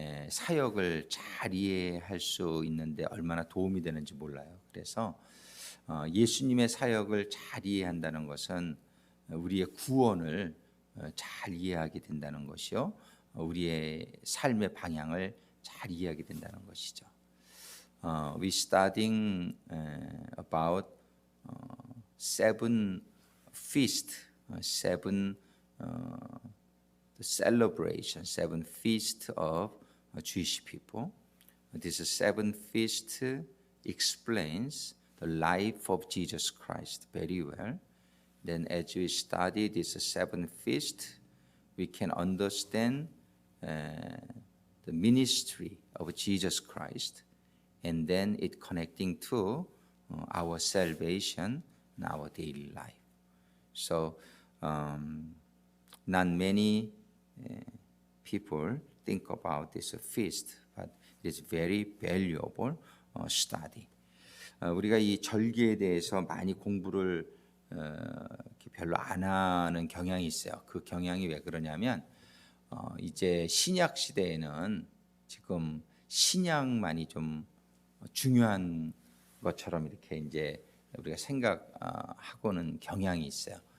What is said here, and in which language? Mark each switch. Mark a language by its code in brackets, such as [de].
[ko] 사역을 잘 이해할 수 있는데 얼마나 도움이 되는지 몰라요. 그래서 예수님의 사역을 잘 이해한다는 것은 우리의 구원을 잘 이해하게 된다는 것이요, 우리의 삶의 방향을 잘 이해하게 된다는 것이죠. [en] We studying about seven feast, seven the celebration, seven feast of Jewish people. This seven feast explains the life of Jesus Christ very well. Then, as we study this seven feast, we can understand the ministry of Jesus Christ, and then it connecting to our salvation and our daily life. So, not many people think about this feast, but it is very valuable study. [ko] 우리가 이 절기에 대해서 많이 공부를 별로 안 하는 경향이 있어요. 그 경향이 왜 그러냐면 이제 신약 시대에는 지금 신약만이 좀 중요한 것처럼 이렇게 이제 우리가 생각하고는 경향이 있어요.